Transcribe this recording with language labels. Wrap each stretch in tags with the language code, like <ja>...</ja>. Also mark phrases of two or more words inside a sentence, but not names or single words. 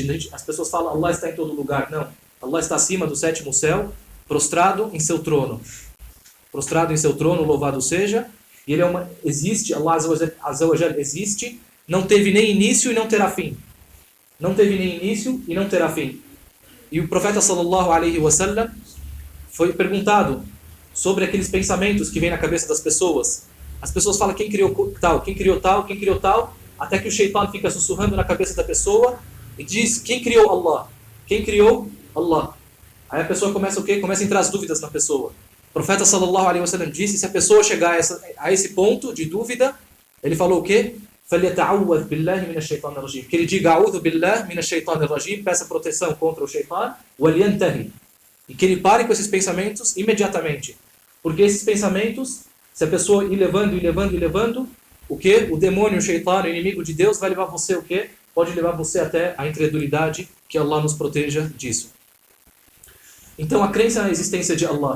<pt>As pessoas falam: Allah está em todo lugar. Não, Allah está acima do 7º céu, prostrado em seu trono. Prostrado em seu trono, louvado seja. E ele existe,</pt> <ar>الله عز وجل</ar> <pt>existe, não teve nem início e não terá fim. Não teve nem início e não terá fim. E o profeta</pt> <ar>صلى الله عليه وسلم</ar> <pt>foi perguntado sobre aqueles pensamentos que vêm na cabeça das pessoas. As pessoas falam: quem criou tal, quem criou tal, quem criou tal, até que o shaitan fica sussurrando na cabeça da pessoa e diz: quem criou Allah? Quem criou Allah? Aí a pessoa começa o quê? Começa a entrar as dúvidas na pessoa. O profeta</pt> <ar>صلى الله عليه وسلم</ar> <pt>disse: se a pessoa chegar a esse ponto de dúvida, ele falou o quê?</pt> <ar>فَلْيَتَعَوَّذْ بِاللَّهِ مِنَ الشَّيْطَانِ الرَّجِيمِ.</ar> <pt>Que ele diga</pt> <ar>أعوذ بالله من الشيطان الرجيم,</ar> <pt>peça proteção contra o shaitan, وَلْيَنْتَهِ. E que ele pare com esses pensamentos imediatamente. Porque esses pensamentos, se a pessoa ir levando, o que? O demônio, o shaitan, o inimigo de Deus, vai levar você o quê? Pode levar você até a incredulidade, que Allah nos proteja disso. Então, a crença na existência de Allah.</pt>